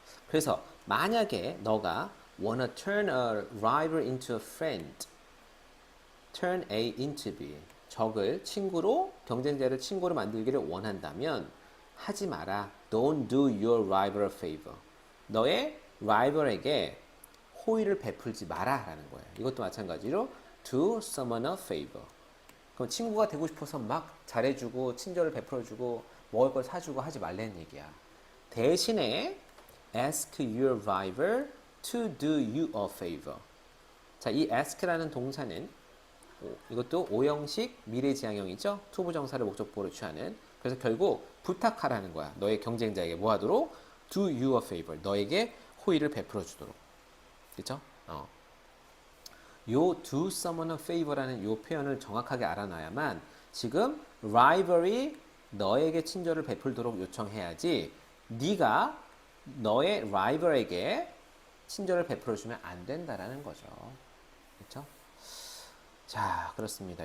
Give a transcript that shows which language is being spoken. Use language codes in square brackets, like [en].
[ko] 그래서 만약에 너가 [en] wanna turn a rival into a friend, turn A into B, [ko] 적을 친구로, 경쟁자를 친구로 만들기를 원한다면 하지 마라. [en] Don't do your rival a favor. [ko] 너의 라이벌에게 호의를 베풀지 마라 라는 거예요. 이것도 마찬가지로 [en] do someone a favor. [ko] 그럼 친구가 되고 싶어서 막 잘해주고 친절을 베풀어주고 먹을 걸 사주고 하지 말라는 얘기야. 대신에 [en] ask your rival to do you a favor. [ko] 자, 이 ask라는 동사는 이것도 오형식 미래지향형이죠. 투부정사를 목적보로 취하는. 그래서 결국 부탁하라는 거야. 너의 경쟁자에게 뭐 하도록? [en] Do you a favor. [ko] 너에게 호의를 베풀어 주도록. 그렇죠? 요 [en] do someone a favor [ko] 라는 요 표현을 정확하게 알아놔야만 지금 rival이 너에게 친절을 베풀도록 요청해야지 네가 너의 rival에게 친절을 베풀어 주면 안 된다라는 거죠. 그렇죠? 자, 그렇습니다.